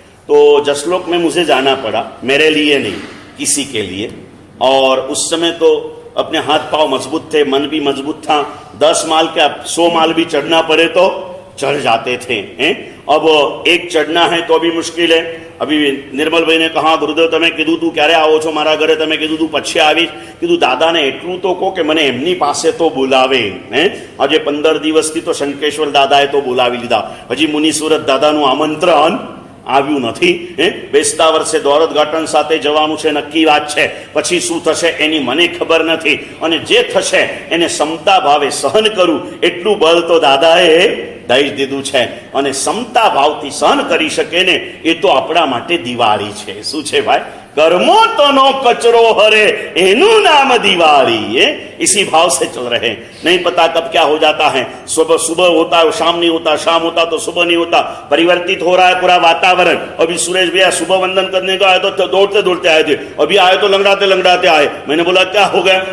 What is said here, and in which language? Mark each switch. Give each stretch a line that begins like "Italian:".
Hindi: तो जसलोक में मुझे जाना पड़ा, मेरे लिए नहीं किसी के लिए। और उस समय तो अपने हाथ पांव मजबूत थे, मन भी मजबूत था। 10 माल क्या 100 माल भी चढ़ना पड़े तो चढ़ जाते थे हैं। अब एक चढ़ना है तो भी मुश्किल है। अभी निर्मल भाई ने कहा गुरुदेव
Gujarati: તમે કીધું તું ક્યારે આવો છો મારા ઘરે, તમે કીધું તું પછી આવીશ। કીધું દાદાને એટલું તો કહો કે મને એમની પાસે તો બોલાવે હે। આજે 15 દિવસથી તો શંકેશ્વર દાદાએ તો બોલાવી લીધા, હજી મુનિસુરત દાદાનું આમંત્રણ આવ્યું નથી હે। બેસતા વર્ષે દ્વારદઘાટન સાથે જવાનું છે, નક્કી વાત છે। પછી શું થશે એની મને ખબર નથી, અને જે થશે એને ક્ષમતા ભાવે સહન કરું એટલું બળ તો દાદાએ દઈ દીધું છે। અને ક્ષમતા ભાવથી સહન કરી શકે ને એ તો આપણા માટે દિવાળી છે। શું છે ભાઈ? कर्मो तनो कचरो हरे एनु नाम दिवाली।
Hindi: ये इसी भाव से चल रहे हैं। नहीं पता कब क्या हो जाता है। सुबह सुबह होता है, शाम नहीं होता, शाम होता तो सुबह नहीं होता। परिवर्तित हो रहा है पूरा वातावरण। अभी सुरेश भैया सुबह वंदन करने को आए तो दौड़ते दौड़ते आए थे, अभी आए तो लंगड़ाते लंगड़ाते आए। मैंने बोला क्या हो गया?